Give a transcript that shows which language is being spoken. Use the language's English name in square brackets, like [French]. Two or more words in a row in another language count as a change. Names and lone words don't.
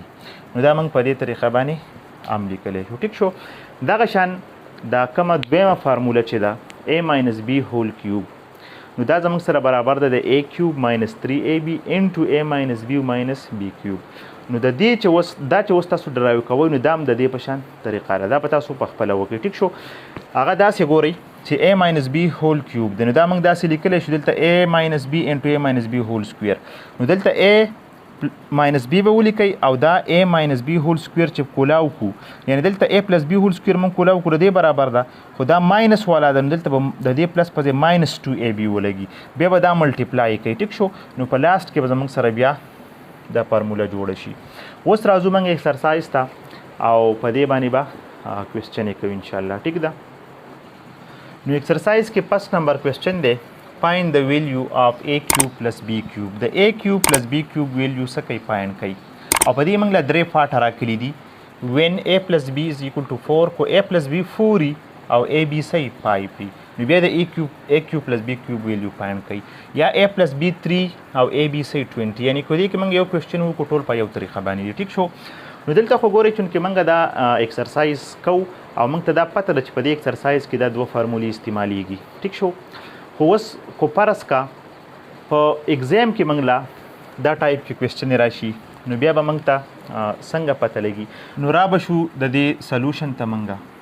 [Pashto] نو دا موږ په دې طریقه باندې عام لیکلی شو ټیک شو دغه شان دا کومه دویمه فارموله چې ده [English] a minus b whole cube [Pashto] نو دا زموږ سره برابر ده د [English] a cube minus 3ab into a minus b minus b cube [Pashto] نو د دې چې اوس تاسو ډرایو کوئ نو دا هم د دې په شان طریقه ده دا به تاسو په خپله وکړئ ټیک شو هغه داسې ګورئ چې [English] a minus b whole cube [Pashto] دی نو دا موږ داسې لیکلی شو دلته [English] a minus b into a minus b whole square [Pashto] نو دلته [English] a minus b [Pashto] به ولیکئ او دا [English] a minus b whole square [Pashto] چې کولاو کو یعنی دلته [English] a plus b whole square [Pashto] من کولاو کو د دې برابر ده خو دا ماینس والا ده نو دلته به د دې پلس په ځای ماینس 2ab ولګي بیا به دا ملټیپلای کوي ټیک شو نو په لاست کې به زموږ سره بیا دا فارموله جوړه شي اوس راځو موږ ایکسرسایز ته او په دې باندې به کوېسچن یې کوو انشاءالله ټیک ده نو ایکسرسایز کې [English] first number question [Pashto] دی [English] find the value of a cube plus b cube [Pashto] د [English] a cube plus b cube value [Pashto] څه کوي find کوي او په دې موږ له درې پارټه راکړي دي when [English] a plus b is equal to 4 [Pashto] کو [English] a plus b [Pashto] 4 او a b صحیح 5 نو بیا د [English] a cube plus b cube value find [Pashto] کوي یا [English] a plus b [Pashto] 3 او a b صحیح 20 یعنی کو دې کې موږ یو کوېسچن وکړو ټول په یو طریقه باندې ټیک شو نو دلته خو ګورئ چونکې موږ دا ایکسرسایز کوو او موږ ته دا پته ده چې په دې ایکسرسایز کې دا دوه فارمولې استعمالیږي ټیک شو خو اوس کو فرض کا په ایگزام کې موږ لا دا ټایپ کې کوېسچن راشي نو بیا به موږ ته څنګه پته لګي نو را به شو د دې سلوشن ته موږ